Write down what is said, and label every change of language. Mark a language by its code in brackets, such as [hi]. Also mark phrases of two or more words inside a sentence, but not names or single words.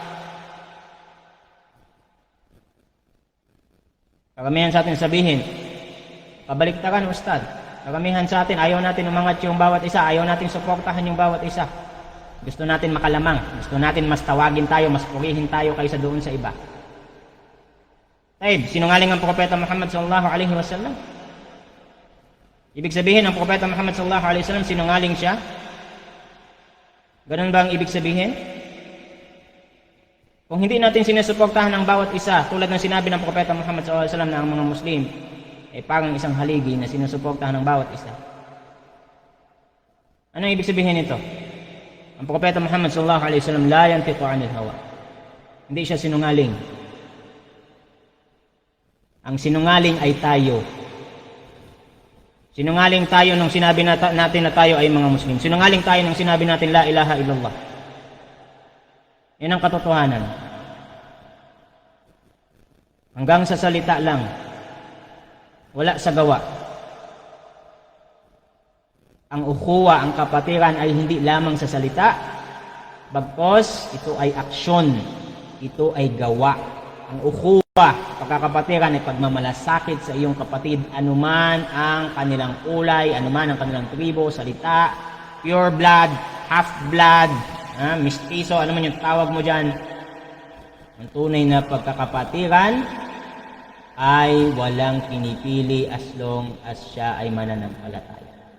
[tl] Karamihan sa atin sabihin, kabaliktaran, Ustad. Karamihan sa atin, ayaw natin umangat yung bawat isa, ayaw natin suportahan yung bawat isa. Gusto natin makalamang, gusto natin mas tawagin tayo, mas purihin tayo kaysa doon sa iba. Sinungaling ang Propeta Muhammad [ar] صلى الله عليه وسلم. [tl] Ibig sabihin, ang Propeta Muhammad [ar] صلى الله عليه وسلم [tl] sinungaling siya? Ganun ba ang ibig sabihin? Kung hindi natin sinusuportahan ang bawat isa, tulad ng sinabi ng Propeta Muhammad [ar] صلى الله عليه وسلم [tl] na ang mga Muslim ay parang isang haligi na sinusuportahan ng bawat isa. Ano ibig sabihin nito? Ang Propeta Muhammad [ar] صلى الله عليه وسلم لا ينطق عن الهوى. [tl] Hindi siya sinungaling. Ang sinungaling ay tayo. Sinungaling tayo nung sinabi natin na tayo ay mga Muslim. Sinungaling tayo nung sinabi natin [ar] لا إله إلا الله. [tl] Yan ang katotohanan. Hanggang sa salita lang. Wala sa gawa. Ang ukhuwa, ang kapatiran ay hindi lamang sa salita, bagkos ito ay aksyon. Ito ay gawa. Ang ukhuwa, pagkakapatiran ay pagmamalasakit sa iyong kapatid, anuman ang kanilang kulay, anuman ang kanilang tribo, salita, [en] pure blood, half blood, [tl] mistizo, ano man yung tawag mo dyan. Ang tunay na pagkakapatiran ay walang pinipili [en] as long as [tl] siya ay mananampalataya.